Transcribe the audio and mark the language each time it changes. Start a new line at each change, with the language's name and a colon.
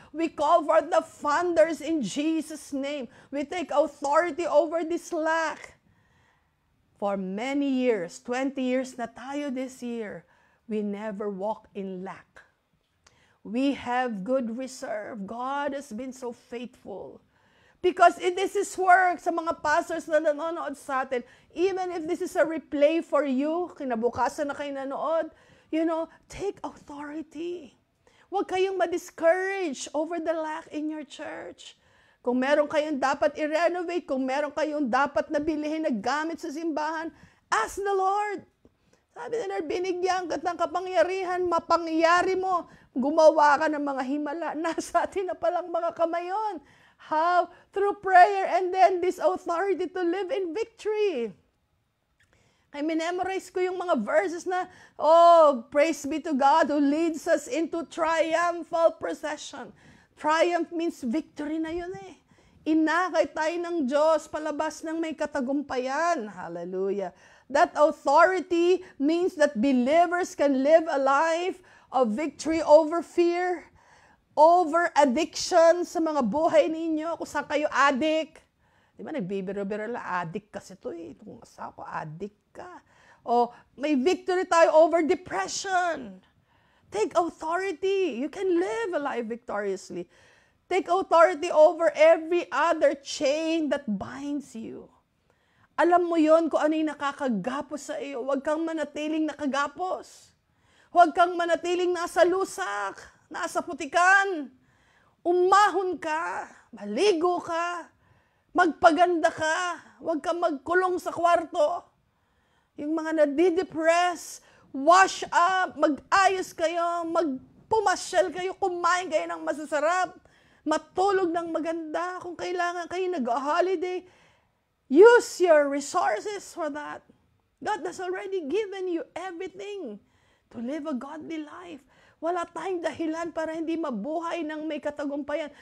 English: We call forth the funders in Jesus' name. We take authority over this lack. For many years, 20 years
Filipino: na tayo
English: this year, we never walk in lack. We have good reserve. God has been so faithful. Because this is work
Filipino: sa mga pastors na nanonood sa atin.
English: Even if this is a replay for you,
Filipino: kinabukasan na kayo nanood,
English: take authority.
Filipino: Huwag kayong ma-discourage over the lack in your church. Kung meron kayong dapat i-renovate, kung meron kayong dapat na bilhin na gamit sa simbahan,
English: ask the Lord.
Filipino: Sabi na Lord, binigyan ka ng kapangyarihan, mapangyari mo. Gumawa ka ng mga himala. Nasa atin na palang mga kamay yun.
English: How? Through prayer and then this authority to live in victory.
Filipino: Kaya minemorize ko yung mga verses na,
English: praise be to God who leads us into triumphal procession. Triumph means victory
Filipino: na yun eh. Inakay tayo ng Diyos palabas ng may katagumpayan.
English: Hallelujah. That authority means that believers can live a life of victory over fear, over addiction
Filipino: sa mga buhay ninyo, kung saan kayo addict. Di ba, nagbibiro-biro lang, addict kasi ito eh. Itong asawa ko, addict ka.
English: O may victory tayo over depression. Take authority. You can live a life victoriously. Take authority over every other chain that binds you.
Filipino: Alam mo yon kung ano yung nakakagapos sa iyo. Huwag kang manatiling nakagapos. Huwag kang manatiling nasa lusak, nasa putikan. Umahon ka, maligo ka, magpaganda ka, huwag kang magkulong sa kwarto. Yung mga nadidepress,
English: wash up,
Filipino: mag-ayos kayo, magpumasyal kayo, kumain kayo ng masasarap, matulog ng maganda. Kung kailangan kayo nag-holiday,
English: use your resources for that. God has already given you everything to live a godly life.
Filipino: Wala tayong dahilan para hindi mabuhay ng may katagumpayan.